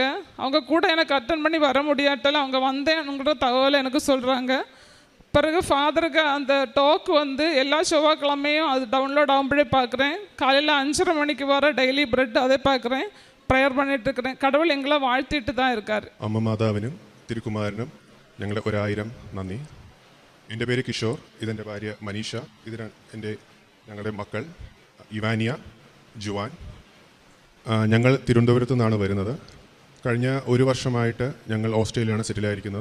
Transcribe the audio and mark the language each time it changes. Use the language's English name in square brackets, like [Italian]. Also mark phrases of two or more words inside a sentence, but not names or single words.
[Tamil] அவங்க கூட எனக்கு அட்டன் பண்ணி வர முடியாட்டாலும் அவங்க வந்தேன்ங்கிற தகவலை எனக்கு சொல்கிறாங்க. பிறகு ஃபாதருக்கு அந்த டாக் வந்து எல்லா செவ்வாய்க்கிழமையும் அது டவுன்லோட் ஆகும்போதே பார்க்குறேன். காலையில் 5:30 மணிக்கு வர டெய்லி பிரெட் அதை பார்க்குறேன், ப்രയർ பண்ணிட்டு இருக்கிறேன். கடவுள் எங்களை வாழ்த்திட்டு தான் இருக்கார். [Malayalam] അമ്മ മാതാവിനും തിരുക്കുമാരനും ഞങ്ങളുടെ 1000 നന്ദി. എൻ്റെ പേര് കിഷോർ, ഇതെൻ്റെ ഭാര്യ മനീഷ, ഇത് ഞങ്ങളുടെ മക്കൾ ഇവാനിയ, ജുവാൻ. ഞങ്ങൾ തിരുവനന്തപുരത്തു നിന്നാണ് വരുന്നത്. കഴിഞ്ഞ 1 വർഷമായിട്ട് ഞങ്ങൾ ഓസ്ട്രേലിയയിലാണ് സെറ്റിലായിരിക്കുന്നത്.